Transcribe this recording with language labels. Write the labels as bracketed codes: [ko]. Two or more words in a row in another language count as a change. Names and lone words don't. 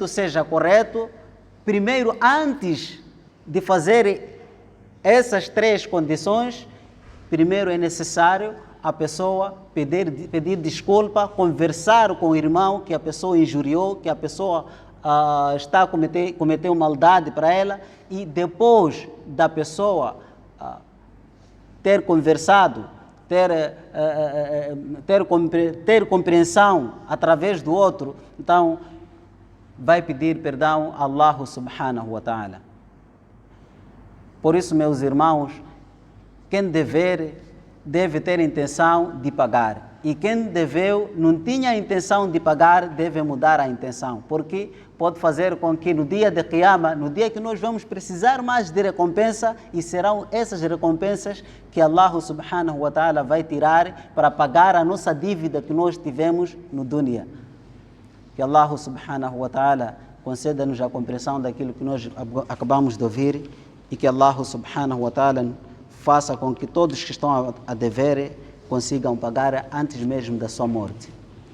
[pt] seja correto, primeiro, antes de fazer essas 3 condições, primeiro é necessário a pessoa pedir desculpa, conversar com o irmão que a pessoa injuriou, que a pessoa cometeu maldade para ela, e depois da pessoa ter conversado, ter compreensão através do outro, então vai pedir perdão a Allah [ar] سبحانه وتعالى. [pt] Por isso, meus irmãos, quem deve ter intenção de pagar. E quem deveu, não tinha a intenção de pagar, deve mudar a intenção. Porque pode fazer com que no dia de Qiyamah, no dia que nós vamos precisar mais de recompensa, e serão essas recompensas que Allah [ar] سبحانه وتعالى [pt] vai tirar para pagar a nossa dívida que nós tivemos no dunya. Que Allah [ar] سبحانه وتعالى [pt] conceda-nos a compreensão daquilo que nós acabamos de ouvir, e que Allah [ar] سبحانه وتعالى [pt] faça com que todos que estão a dever consigam pagar antes mesmo da sua morte.